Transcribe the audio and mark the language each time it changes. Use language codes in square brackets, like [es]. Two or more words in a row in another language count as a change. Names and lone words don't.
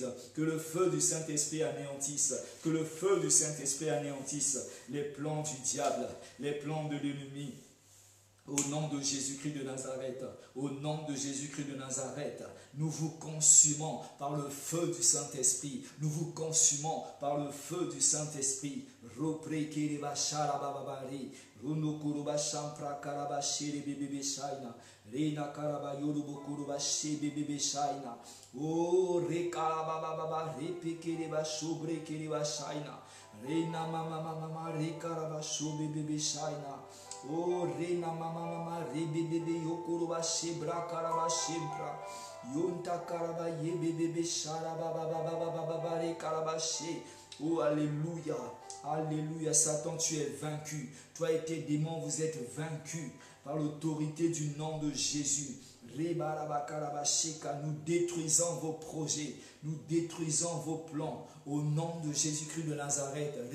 [fr] Que le feu du Saint-Esprit anéantisse. Que le feu du Saint-Esprit anéantisse les plans du diable, les plans de l'ennemi. Au nom de Jésus-Christ de Nazareth, au nom de Jésus-Christ de Nazareth, nous vous consumons par le feu du Saint-Esprit. Nous vous consumons par le feu du Saint-Esprit. Oh, rekarababa, repekereba, shobrekereba, shaina. Reina mama mama, rekaraba, shobebebe, shaina. Oh, reina mama mama, rebebebe, yokoroba, shebra, karaba, shebra. Yonta karaba, yebebebe, sharaba, baba, rekaraba, she. Oh, alléluia. Alléluia. Satan, tu es vaincu. Toi et tes démons, vous êtes vaincus par l'autorité du nom de Jésus. Nous détruisons vos projets, nous détruisons vos plans au nom de Jésus-Christ de Nazareth.